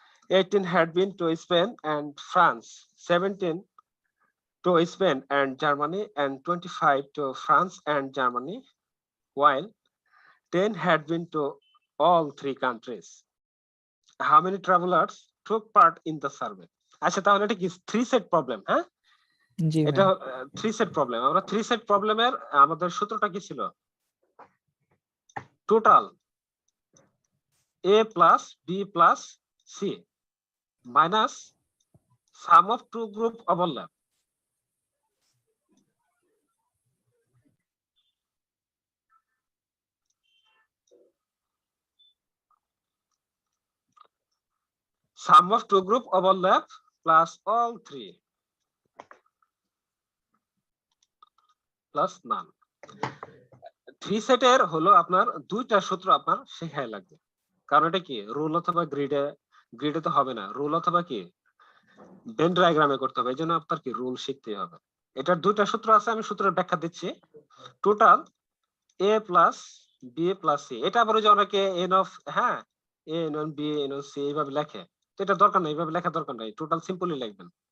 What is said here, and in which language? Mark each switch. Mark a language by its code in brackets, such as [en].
[en] 18 had been to Spain and France, 17 to Spain and Germany, and 25 to France and Germany, while 10 had been to all three countries. How many travelers took part in the survey? [bn] আচ্ছা তাহলে এটা কি 3 set problem? হ্যাঁ জি এটা ভাই 3 set problem. আমরা 3 set প্রবলেমের আমাদের সূত্রটা কি ছিল? [en] Total a plus b plus c minus sum of two group overlap. Sum of two group overlap plus all three plus none. [bn] 3 সেটের হলো আপনার দুইটা সূত্র আপনার শেখাই লাগবে, কারণ এটা কি রুল অথবা গ্রিডে তো হবে না, রুল অথবা কি ভেন ডায়াগ্রামে করতে হবে, এই জন্য আপনার কি রুল শিখতে হবে। এটার দুইটা সূত্র আছে, আমি সূত্রের ব্যাখ্যা দিচ্ছি। Total a plus B plus C, এটা আবার ওই যে অনেকে এন অফ, হ্যাঁ A N on B N on C এইভাবে লেখে, তো এটা দরকার নাই, এইভাবে লেখা দরকার নাই, টোটাল সিম্পলি লিখবেন।